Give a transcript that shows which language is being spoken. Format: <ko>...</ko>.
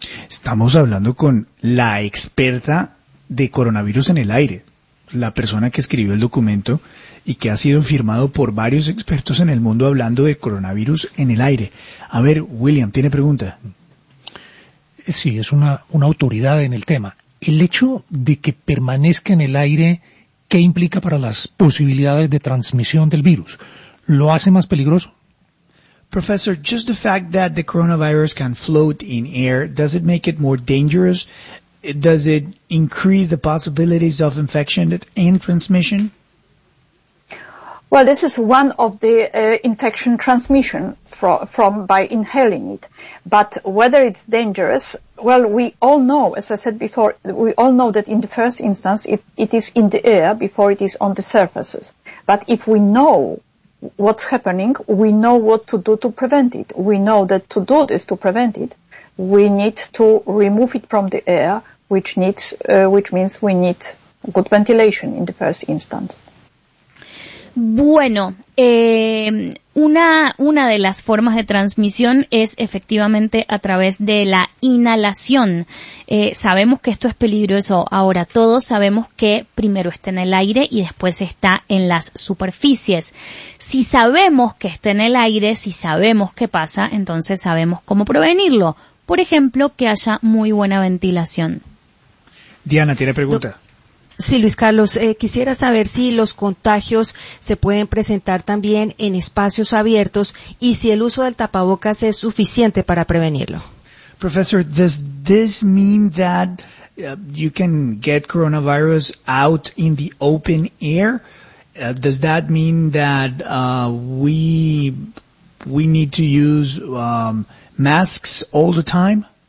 <es>Estamos hablando con la experta de coronavirus en el aire, la persona que escribió el documento y que ha sido firmado por varios expertos en el mundo hablando de coronavirus en el aire. A ver, William, ¿tiene pregunta? Sí, es una autoridad en el tema. el hecho de que permanezca en el aire, ¿qué implica para las posibilidades de transmisión del virus? ¿Lo hace más peligroso?</es> <en>Professor, just the fact that the coronavirus can float in air, does it make it more dangerous? Does it increase the possibilities of infection and transmission? Well, this is one of the infection transmission from by inhaling it. But whether it's dangerous, well, we all know, as I said before, we all know that in the first instance it is in the air before it is on the surfaces. But if we know what's happening, we know what to do to prevent it. We know that to do this, to prevent it, we need to remove it from the air, which means we need good ventilation in the first instance.</en> <es>Bueno, una de las formas de transmisión es efectivamente a través de la inhalación. Sabemos que esto es peligroso. Ahora, todos sabemos que primero está en el aire y después está en las superficies. Si sabemos que está en el aire, si sabemos qué pasa, entonces sabemos cómo prevenirlo. Por ejemplo, que haya muy buena ventilación. Diana, ¿tiene pregunta? Sí, Luis Carlos, quisiera saber si los contagios se pueden presentar también en espacios abiertos y si el uso del tapabocas es suficiente para prevenirlo.</es> <en>Professor, does this mean that you can get coronavirus out in the open air? Does that mean that we need to use masks all the time?</en>